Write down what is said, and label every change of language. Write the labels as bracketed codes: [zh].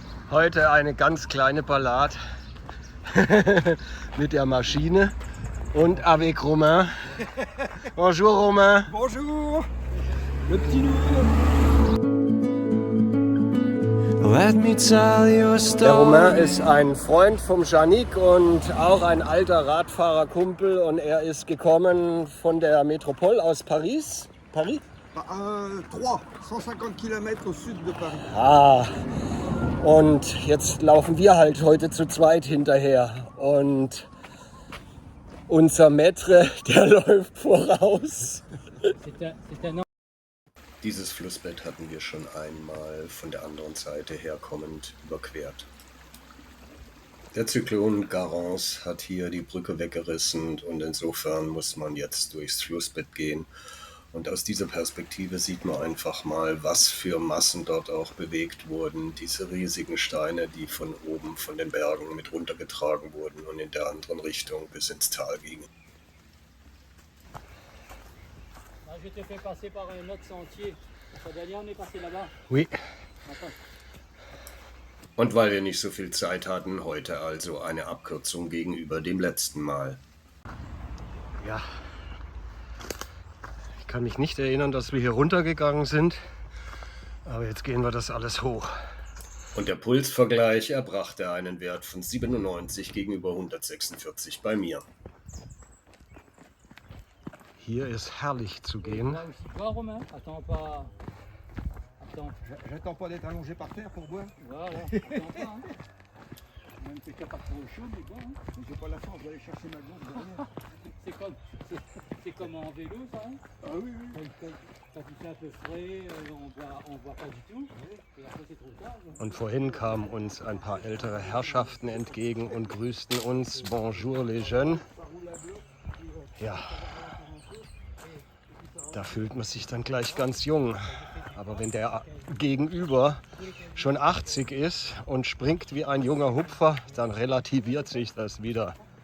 [de] Heute eine ganz kleine Ballade mit der Maschine und [fr] avec Romain. Bonjour Romain. Bonjour, le petit nouveau. [en] Let me tell you a [de] Der [en] story. [de] Romain ist ein Freund vom Yannick und auch ein alter Radfahrerkumpel, und er ist gekommen von der Metropole aus Paris. Paris? [fr] 150 km au sud de Paris. [de] Ah, und jetzt laufen wir halt heute zu zweit hinterher. Und unser Maître, der läuft voraus. Dieses Flussbett hatten wir schon einmal von der anderen Seite herkommend überquert. Der Zyklon Garance hat hier die Brücke weggerissen und insofern muss man jetzt durchs Flussbett gehen. Und aus dieser Perspektive sieht man einfach mal, was für Massen dort auch bewegt wurden. Diese riesigen Steine, die von oben von den Bergen mit runtergetragen wurden und in der anderen Richtung bis ins Tal gingen. [fr] Je te fais passer par un autre sentier. La dernière, on est passé là-bas. Oui. Attends. [de] Und weil wir nicht so viel Zeit hatten, heute also eine Abkürzung gegenüber dem letzten Mal. Ja. Ich kann mich nicht erinnern, dass wir hier runtergegangen sind, aber jetzt gehen wir das alles hoch. Und der Pulsvergleich erbrachte einen Wert von 97 gegenüber 146 bei mir. Hier ist herrlich zu gehen. [fr] Là aussi. Toi, Romain, attends pas. Attends. J'attends pas d'être allongé par terre pour boire. Voilà, attends pas. Hein. Même si t'as pas trop chaud, mais bon. Hein. Mais j'ai pas la force d'aller chercher ma gourde derrière. C'est comme en vélo, ça. Hein. Ah oui, oui. Quand il fait un peu frais, on voit pas du tout. Et après, c'est trop tard. [de] Und vorhin kamen uns ein paar ältere Herrschaften entgegen und grüßten uns. [fr] Bonjour les jeunes. [de] Ja, da fühlt man sich dann gleich ganz jung. Aber wenn der Gegenüber schon 80 ist und springt wie ein junger Hupfer, dann relativiert sich das wieder.